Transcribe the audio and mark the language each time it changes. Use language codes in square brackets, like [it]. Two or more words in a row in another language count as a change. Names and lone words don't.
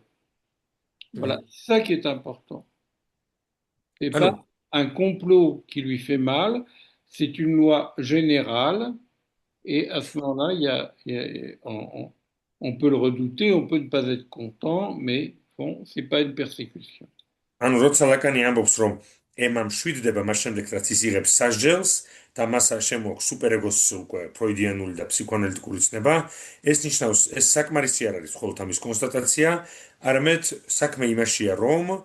[fr] Voilà, c'est ça qui est important. Et pas un complot qui lui fait mal, c'est une loi générale, et à ce moment-là, on peut le redouter, on peut ne pas être content, mais bon, c'est pas une persécution. [ka] ანუ როცა ლაკანი ამბობს, რომ ემა მშვიდდება მას შემდეგ, რაც ის იღებს სასჯელს და მას შემოაქვს სუპერეგოს უკვე ფროიდიანული და ფსიქოანალიტიკური ცნება, ეს ნიშნავს, ეს საკმარისი არ არის მხოლოდ ამის კონსტატაცია, არამედ საქმე იმაშია, რომ